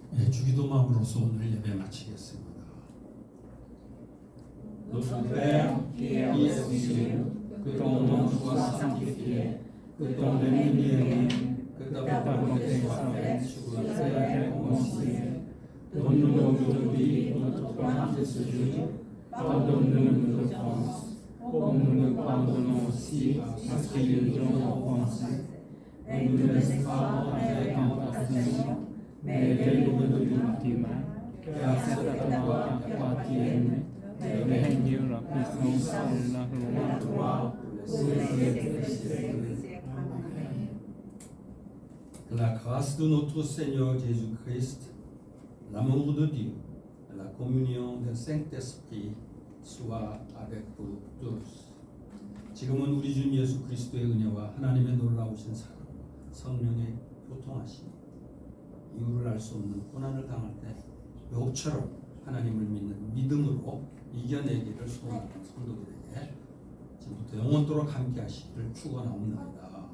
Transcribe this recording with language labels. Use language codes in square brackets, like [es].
[ko] 주기도망으로서 오늘 예배 마치겠습니다. [fr] Notre Père qui es aux cieux, que ton nom soit sanctifié, que ton règne vienne, que ta volonté soit faite sur la terre comme au ciel. donne-nous aujourd'hui notre pain de ce jour. Pardonne-nous nos offenses, comme nous nous pardonnons aussi à ceux qui nous ont offensés. Et ne nous laisse pas entrer en tentation, mais délivre-nous du mal. Car c'est à toi qu'appartiennent le règne, la puissance et la gloire pour les siècles. Amen. Que la grâce de notre Seigneur Jésus-Christ, l'amour de Dieu et la communion du Saint-Esprit soit avec vous tous. [ko] 지금은 우리 주 예수 그리스도의 은혜와 하나님의 놀라우신 사랑, 성령의 교통하심, 이유를 알 수 없는 고난을 당할 때 욥처럼 하나님을 믿는 믿음으로 이겨내기를 소원하는 성도들에게 지금부터 영원토록 함께 하시기를 축원하옵나이다.